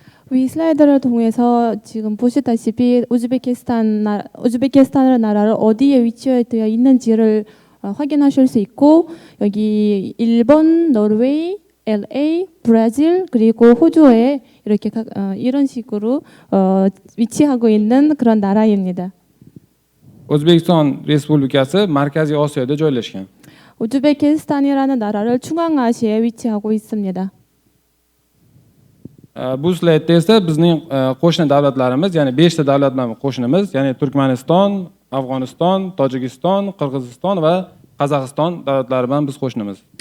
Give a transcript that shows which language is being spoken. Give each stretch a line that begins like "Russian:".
Korean: 위 슬라이드를 통해서 지금 보시다시피 우즈베키스탄 나라를 어디에 위치되어 있는지를 확인하실 수 있고 여기 일본, 노르웨이, LA, 브라질 그리고 호주에 이렇게 이런 식으로 위치하고 있는 그런 나라입니다.
Uzbek: O'zbekiston Respublikasi Markaziy Osiyoda joylashgan.
Korean: 우즈베키스탄이라는 나라를 중앙아시아에 위치하고 있습니다.
Uzbek: Bu slaydda esa bizning qo'shni davlatlarimiz, ya'ni 5 ta davlat bilan qo'shnimiz, ya'ni Turkmaniston, Afg'oniston, Tojikiston, Qirg'iziston va Qozog'iston davlatlari bilan biz qo'shnimiz.